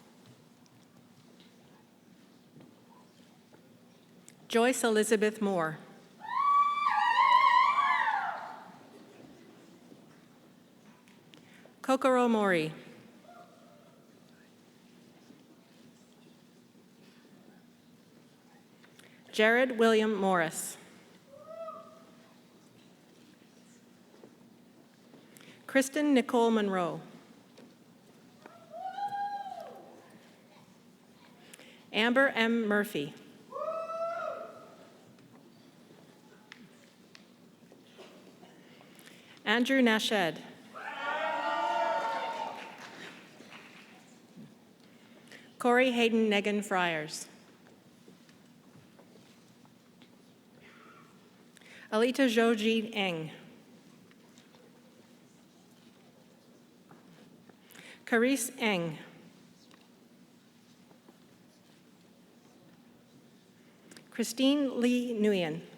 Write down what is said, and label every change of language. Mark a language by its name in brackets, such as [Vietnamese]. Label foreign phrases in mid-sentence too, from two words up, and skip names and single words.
[English] Joyce Elizabeth Moore. Kokoro Mori. Jared William Morris. Kristen Nicole Monroe. Amber M. Murphy. Andrew Nashed. Corey Hayden Negan Friars. Alita Joji Eng. Carice Eng. Christine Lee Nguyen.